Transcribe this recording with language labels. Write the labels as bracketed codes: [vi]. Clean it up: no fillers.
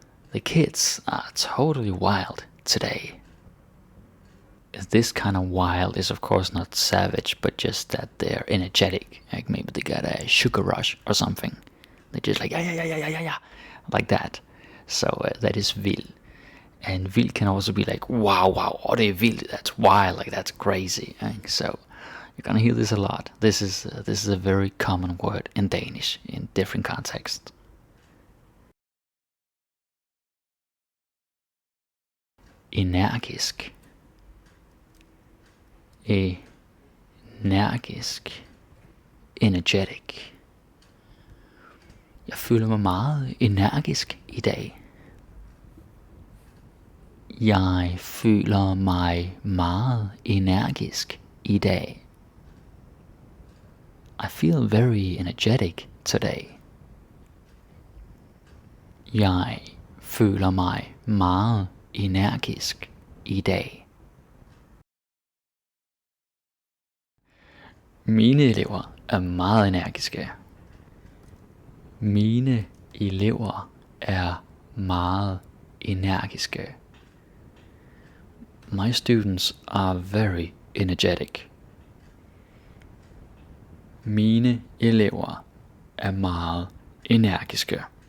[en] The kids are totally wild today. This kind of wild is of course not savage, but just that they're energetic. Like maybe they got a sugar rush or something. They're just like, yeah, like that. So that is vild. And vild can also be like, wow, [da] det er vildt, [en] that's wild, like that's crazy. So you're gonna hear this a lot. This is a very common word in Danish in different contexts. [da] Energisk. Energisk. Energetic. Jeg føler mig meget energisk i dag. Jeg føler mig meget energisk i dag. [en] I feel very energetic today. [da] Jeg føler mig meget energisk i dag. Mine elever er meget energiske. Mine elever er meget energiske. [en] My students are very energetic. [da] Mine elever er meget energiske.